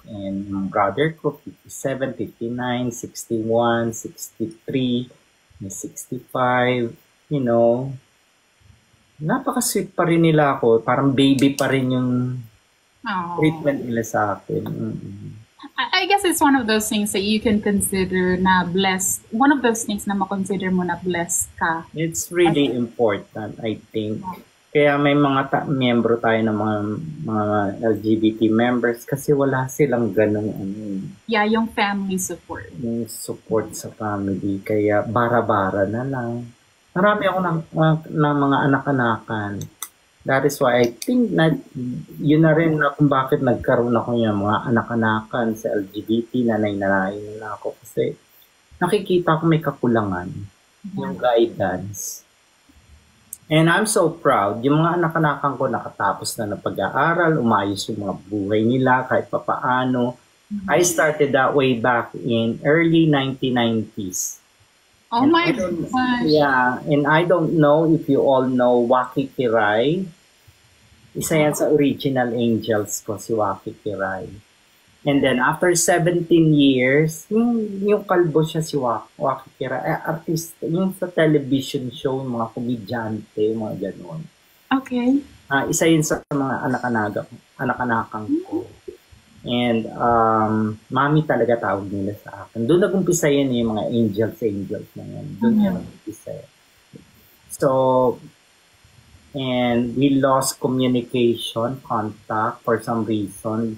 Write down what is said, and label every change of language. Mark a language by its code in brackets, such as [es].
[en] And my brother [tl] ko, 57, 59, 61, 63, 65, napaka-sweet pa rin nila ako. Parang baby pa rin yung treatment nila sa akin. [en] I guess it's one of those things that you can consider na blessed. One of those things [tl] na makonsider mo na blessed ka. [en] It's really important, I think. [tl] Kaya may mga miyembro tayo ng mga LGBT members kasi wala silang ganung [en] Yeah, yung family support. [tl] Yung support sa family. Kaya bara-bara na lang. Marami ako ng mga anak-anakan. [en] That is why I think [tl] na yun na rin na kung bakit nagkaroon ako ng mga anak-anakan sa LGBT, nanay-nanay nila ako. Kasi nakikita ko may kakulangan. Yung guidance. [en] And I'm so proud. [tl] Yung mga anak-anakan ko nakatapos na ng pag-aaral, umayos yung mga buhay nila kahit papaano. [en] I started that way back in early 1990s. Oh my gosh. Yeah, and I don't know if you all know Waki Kiray. [tl] Isa yan sa original Angels ko, si Waki Kiray. [en] And then after 17 years, [tl] yung kalbo siya si Waki Kiray, artist, yung sa television show, yung mga komedyante, mga gano'n. [en] Okay. [tl] Isa yun sa mga anak-anakan ko. And mami talaga tawag nila sa akin. Doon nag-umpisa yan yung mga angels na yan. Doon yan nag-umpisa. [en] So, and we lost contact for some reason.